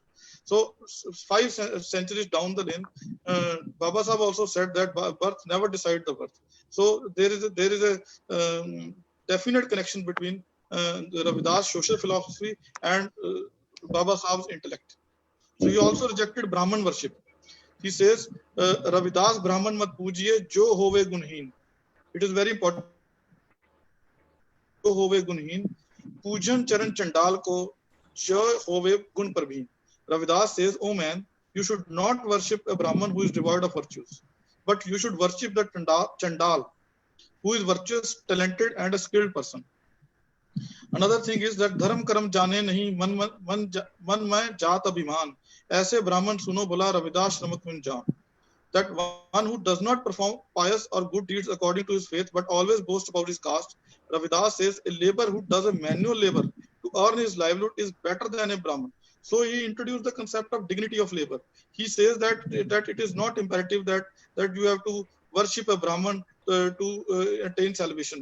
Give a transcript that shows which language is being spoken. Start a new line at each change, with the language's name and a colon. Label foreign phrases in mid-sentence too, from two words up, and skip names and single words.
English: So 5 centuries down the lane, Baba Sahib also said that birth never decides the birth. So there is a definite connection between Ravidas' social philosophy and Baba Sahib's intellect. So he also rejected Brahman worship. He says,
Hindi: रविदास ब्राह्मण मत पूजिए जो होवे गुणहीन.
English: It is very important.
Hindi: जो होवे गुणहीन. पूजन चरण चंडाल को जो होवे गुण प्रवीण.
English: Ravidas says, oh man, you should not worship a Brahman who is devoid of virtues, but you should worship the Chandal, who is virtuous, talented, and a skilled person. Another thing is that
Hindi: धर्म कर्म जाने नहीं मन में जात अभिमान, ऐसे ब्राह्मण सुनो बोला रविदास श्रमक में जान.
English: That one who does not perform pious or good deeds according to his faith but always boasts about his caste, Ravidas says a laborer who does a manual labor to earn his livelihood is better than a Brahman. So he introduced the concept of dignity of labor. He says that it is not imperative that you have to worship a Brahman to attain salvation.